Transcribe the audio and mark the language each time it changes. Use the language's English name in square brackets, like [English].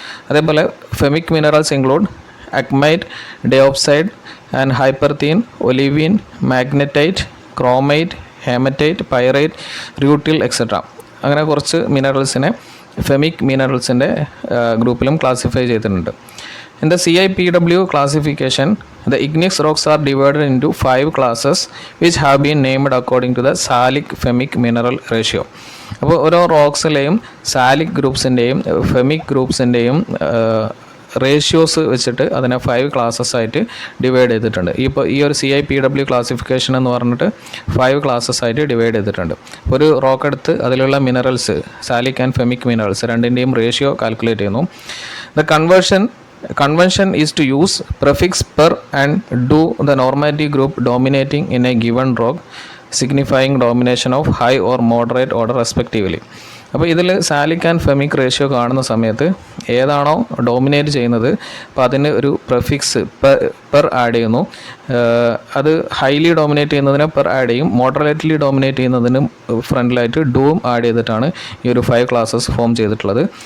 [English] അതേപോലെ femic minerals include acmite, diopside and hypersthene, olivine, magnetite, chromite, hematite, pyrite, rutile etcetera. [Malayalam] അങ്ങനെ കുറച്ച് മിനറൽസിനെ ഫെമിക് മിനറൽസിൻ്റെ ഗ്രൂപ്പിലും ക്ലാസിഫൈ ചെയ്തിട്ടുണ്ട്. [English] In the CIPW classification, the igneous rocks are divided into 5 classes which have been named according to the salic phemic mineral ratio. [Malayalam] അപ്പോൾ ഓരോ റോക്സിലെയും Salik ഗ്രൂപ്പ്സിൻ്റെയും ഫെമിക് ഗ്രൂപ്പ്സിൻ്റെയും ratios വെച്ചിട്ട് അതിനെ 5 classes ആയിട്ട് divide ചെയ്തിട്ടുണ്ട്. ഇപ്പോൾ ഈ ഒരു CIPW ക്ലാസിഫിക്കേഷൻ എന്ന് പറഞ്ഞിട്ട് 5 ക്ലാസ്സസ് ആയിട്ട് ഡിവൈഡ് ചെയ്തിട്ടുണ്ട്. ഒരു റോക്ക് എടുത്ത് അതിലുള്ള മിനറൽസ്, സാലിക് ആൻഡ് ഫെമിക് മിനറൽസ് രണ്ടിൻ്റെയും റേഷ്യോ കാൽക്കുലേറ്റ് ചെയ്യുന്നു. [English] The convention is to use prefix per and do the normative group dominating in a given rock, signifying domination of high or moderate order respectively. [Malayalam] അപ്പോൾ ഇതിൽ Salik and ഫെമിക് ratio കാണുന്ന സമയത്ത് ഏതാണോ dominate ചെയ്യുന്നത് അപ്പോൾ അതിന് ഒരു പ്രിഫിക്സ് പെർ ആഡ് ചെയ്യുന്നു. അത് ഹൈലി ഡോമിനേറ്റ് ചെയ്യുന്നതിന് പെർ ആഡ് ചെയ്യും. മോഡറേറ്റ്ലി ഡോമിനേറ്റ് ചെയ്യുന്നതിന് ഫ്രണ്ടിലായിട്ട് ഡൂം ആഡ് ചെയ്തിട്ടാണ് ഈ ഒരു 5 ക്ലാസ്സസ് ഫോം ചെയ്തിട്ടുള്ളത്.